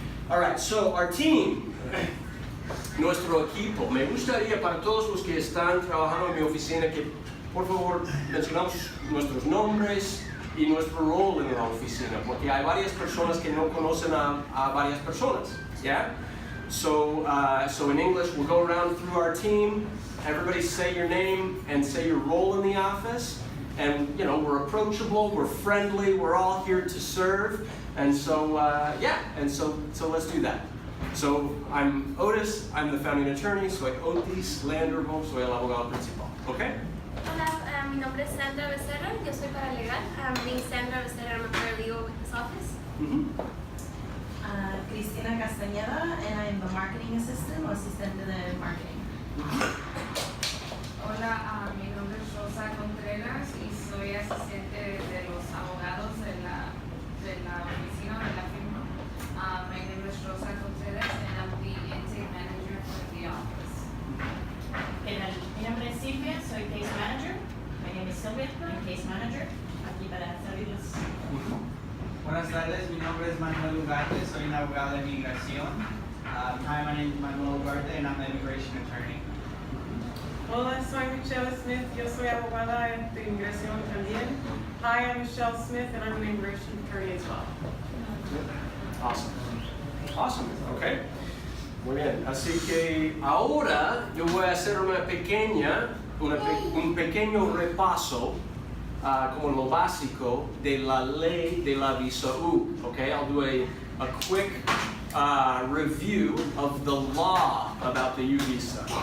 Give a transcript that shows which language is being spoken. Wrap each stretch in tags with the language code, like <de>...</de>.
<en>All right, so our team,</en> <es>nuestro equipo. Me gustaría para todos los que están trabajando en mi oficina que por favor mencionamos nuestros nombres y nuestro rol en la oficina, porque hay varias personas que no conocen a varias personas.</es> <en>Yeah? So in English, we'll go around through our team. Everybody say your name and say your role in the office. and you know, we're approachable, we're friendly, we're all here to serve, and so so let's do that. So I'm Otis, I'm the founding attorney,</en> <es>soy Otis Landerholm, soy el abogado principal,</es> <en>okay?</en> <es>Hola, mi nombre es Sandra Becerra, yo soy paralegal.</es> <en>I'm being Sandra Becerra, I'm a paralegal with this office. Cristina Castañeda, and I'm the marketing assistant</en> <es>o asistente de marketing. Hola, mi nombre es Rosa Contreras y soy asistente de los abogados de la oficina de la firma.</es> <en>My name is Rosa Contreras and I'm the intake manager for the office.</en> <es>Mi nombre es Silvia, soy case manager.</es> <en>My name is Silvia, I'm case manager.</en> <es>Aquí para servirlos. Buenas tardes, mi nombre es Manuel Ugarte, soy un abogado de inmigración.</es> <en>Hi, my name is Manuel Ugarte and I'm an immigration attorney.</en> <es>Hola, soy Michelle Smith, yo soy abogada de inmigración también.</es> <en>Hi, I'm Michelle Smith and I'm an immigration attorney as well. Awesome. Awesome, okay.</en> <es>Muy bien, así que ahora yo voy a hacer un pequeño repaso como lo básico de la ley de la visa U.</es> <en>Okay, I'll do a quick review of the law about the U visa.</en>